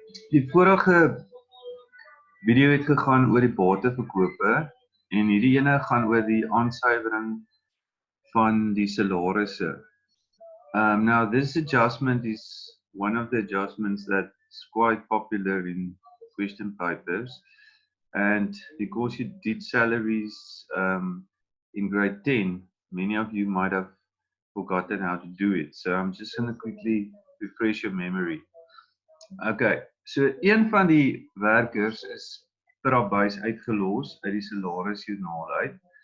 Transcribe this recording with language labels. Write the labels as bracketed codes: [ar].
[af] Die vorige video het gegaan oor die bateverkope en hierdie ene gaan oor die aansuiwering van die salarisse. [en] Now this adjustment is one of the adjustments that's quite popular in question papers, and because you did salaries in grade 10, many of you might have forgotten how to do it. So I'm just going to quickly refresh your memory. [af] Okay, so een van die werkers is per abuis uitgelos uit die salarisjoernaal uit.